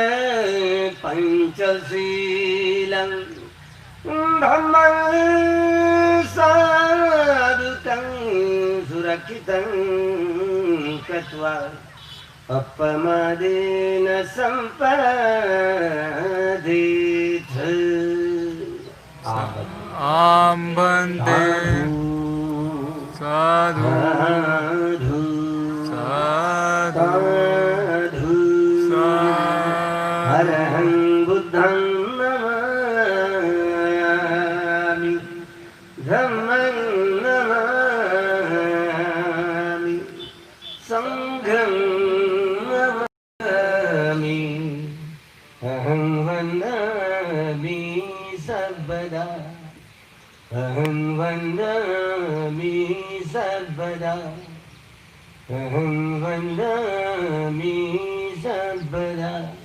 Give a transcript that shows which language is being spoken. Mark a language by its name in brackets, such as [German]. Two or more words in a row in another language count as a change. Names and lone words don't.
[Pali] पञ्चशीलं धम्मं साधुतं सुरक्षितं कृत्वा अपमादेन सम्पदेथ आम्बन्ते साधु साधु साधु हरहं बुद्धं नमामि धम्मं नमामि संघं नमामि अहं वन्दामि सर्वदा अहं वन्दामि सर्वदा अहं वन्दामि सर्वदा